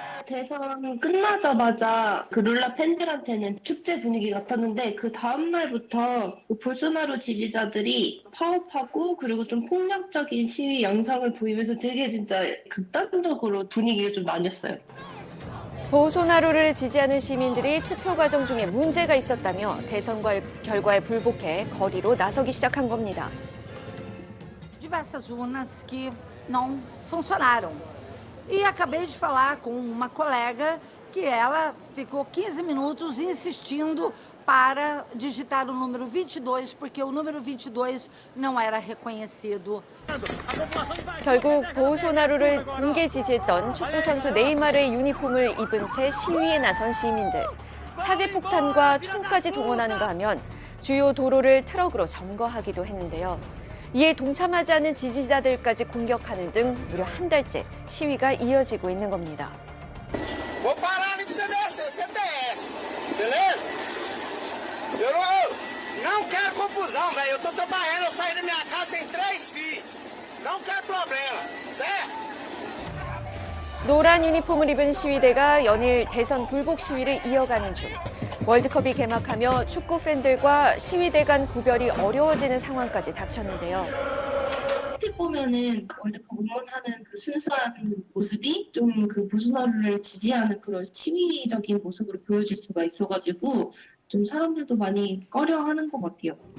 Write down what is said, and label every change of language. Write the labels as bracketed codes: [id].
[ko] 대선 끝나자마자 그 룰라 팬들한테는 축제 분위기 같았는데 그 다음 날부터 볼소나로 지지자들이 파업하고 그리고 좀 폭력적인 시위 양상을 보이면서 되게 진짜 극단적으로 분위기가 좀 나뉘었어요. 보소나로를 지지하는 시민들이 투표 과정 중에 문제가 있었다며 대선 결과에 불복해 거리로 나서기 시작한 겁니다. [pt] Diversas urnas que não funcionaram. E acabei de falar com uma colega que ela ficou 15 minutos insistindo para digitar o número 22, porque o número 22 não era reconhecido. [ko] 결국 보소나로를 공개 지지했던 축구선수 네이마르의 유니폼을 입은 채 시위에 나선 시민들. 사제폭탄과 총까지 동원하는가 하면 주요 도로를 트럭으로 점거하기도 했는데요. 이에 동참하지 않은 지지자들까지 공격하는 등 무려 한 달째 시위가 이어지고 있는 겁니다. [pt] Vou parar ali pro CBS, beleza? Eu não quero confusão, velho. Eu tô trabalhando, eu saí da minha casa, tem 3 filhos. Não quero problema, certo? [ko] 노란 유니폼을 입은 시위대가 연일 대선 불복 시위를 이어가는 중 월드컵이 개막하며 축구 팬들과 시위대 간 구별이 어려워지는 상황까지 닥쳤는데요. 어떻게 보면은 월드컵 응원하는 그 순수한 모습이 좀 그 보소나로를 지지하는 그런 시위적인 모습으로 보여질 수가 있어가지고 좀 사람들도 많이 꺼려하는 것 같아요.